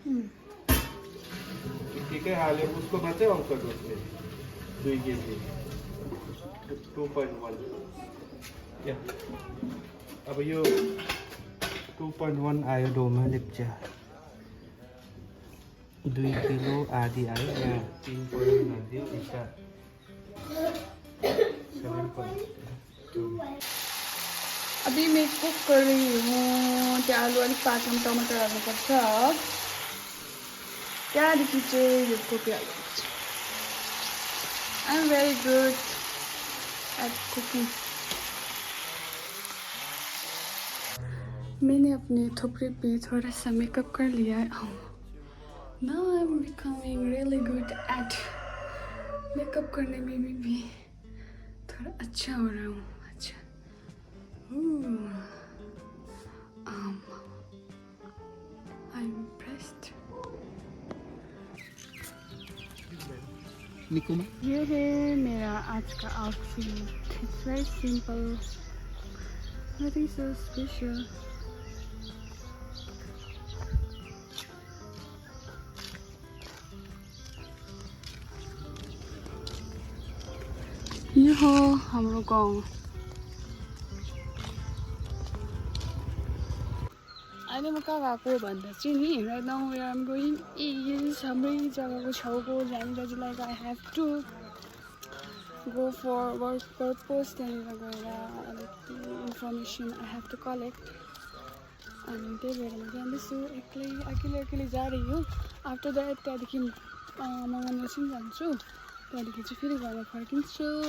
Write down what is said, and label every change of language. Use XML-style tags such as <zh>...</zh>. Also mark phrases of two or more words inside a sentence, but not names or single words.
<ne>बित्तिकै हाल्यो उसको मात्रै अङ्क गर्छ 2 केजी 2.1 अब यो 2.1 आयो डोमा लेप्चा 2 किलो आधी आयो यहाँ 3.1 हालिदियो यता 7.2</ne> <hi>अभी मैं कुक कर रही हूँ</hi> <ne>त्यो आलु अलिक पाक्न टमाटर हाल्नुपर्छ त्यहाँदेखि चाहिँ यो कोपी हाल्नुपर्छ</ne> <en>I am very good at cooking</en> <hi>मैंने अपने थोपड़े पे थोड़ा सा मेकअप कर लिया है</hi> <en>now I am becoming really good at makeup</en> <hi>करने में भी थोड़ा अच्छा हो रहा हूँ अच्छा</hi> <en>I'm impressed.</en> <hi>ये है मेरा आज का आउटफिट</hi> <en>It's very simple nothing so special.</en> <ne>यो हो हाम्रो गाउँ अहिले म कहाँ गएको भन्दा चाहिँ नि</ne> <en>right now we are going is</en> <ne>हाम्रै जग्गाको छेउको जहाँनिर</ne> <en>like I have to go for work purpose</en> <ne>त्यहाँनिर गएर अलिक</ne> <en>information I have to collect</en> <ne>अनि त्यही भएर म जाँदैछु एक्लै</ne> <hi>जा रही हो</hi> <en>after that</en> <ne>त्यहाँदेखि मगाउनु चाहिँ जान्छु त्यहाँदेखि चाहिँ फेरि घरमा फर्किन्छु</ne>